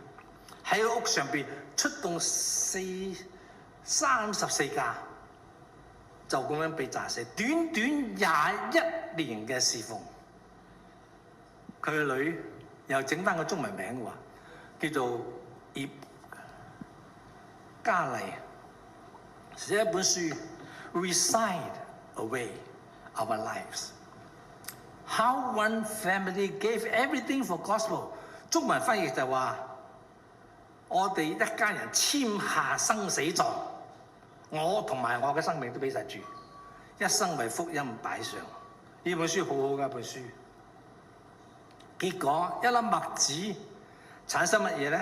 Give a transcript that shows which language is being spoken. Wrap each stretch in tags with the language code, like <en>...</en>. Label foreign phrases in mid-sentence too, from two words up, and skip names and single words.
<yue>喺屋上邊出動34架，就咁樣被炸死。短短21年嘅侍奉，佢嘅女又整翻個中文名喎，叫做葉嘉麗，寫一本書。</yue> <en>Reside away our lives. How one family gave everything for gospel.</en> <yue>中文翻譯就話：我哋一家人簽下生死狀，我同埋我嘅生命都俾晒主，一生為福音擺上。呢本書好好嘅一本書。結果一粒麥子產生乜嘢咧？</yue>